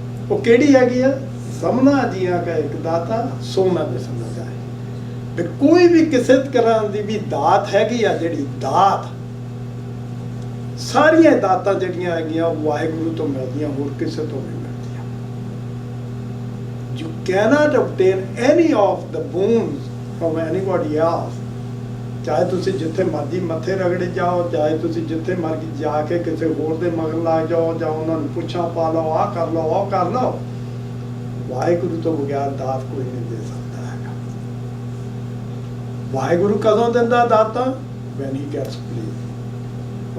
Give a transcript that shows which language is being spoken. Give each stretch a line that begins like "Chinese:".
Punjabi: ਉਹ ਕਿਹੜੀ ਹੈਗੀ ਆ, ਸਮਨਾ ਜੀਆਂ ਕਾ ਇੱਕ ਦਾਤਾ ਸੋ ਮੈਂ ਸਮਝ ਜਾਏ। ਵੀ ਕੋਈ ਵੀ ਕਿਸੇ ਤਰ੍ਹਾਂ ਦੀ ਵੀ ਦਾਤ ਹੈਗੀ ਆ, ਜਿਹੜੀ ਦਾਤ, ਸਾਰੀਆਂ ਦਾਤਾਂ ਜਿਹੜੀਆਂ ਹੈਗੀਆਂ ਉਹ ਵਾਹਿਗੁਰੂ ਤੋਂ ਮਿਲਦੀਆਂ, ਹੋਰ ਕਿਸੇ ਤੋਂ ਨਹੀਂ ਮਿਲਦੀਆਂ।
English: You cannot obtain any of the boons from anybody else।
Punjabi: ਚਾਹੇ ਤੁਸੀਂ ਜਿੱਥੇ ਮਰਜ਼ੀ ਮੱਥੇ ਰਗੜੇ ਜਾਓ, ਚਾਹੇ ਤੁਸੀਂ ਜਿੱਥੇ ਮਰਜ਼ੀ ਜਾ ਕੇ ਕਿਸੇ ਹੋਰ ਦੇ ਮਗਰ ਲੱਗ ਜਾਓ, ਜਾਂ ਉਹਨਾਂ ਨੂੰ ਪੁੱਛਾਂ ਪਾ ਲਓ, ਆਹ ਕਰ ਲਓ, ਆਹ ਕਰ ਲਓ, ਵਾਹਿਗੁਰੂ ਤੋਂ ਬਗੈਰ ਦਾਤ ਕੋਈ ਨਹੀਂ ਦੇ ਸਕਦਾ ਹੈਗਾ। ਵਾਹਿਗੁਰੂ ਕਦੋਂ ਦਿੰਦਾ ਦਾਤਾਂ?
English: when he gets pleased।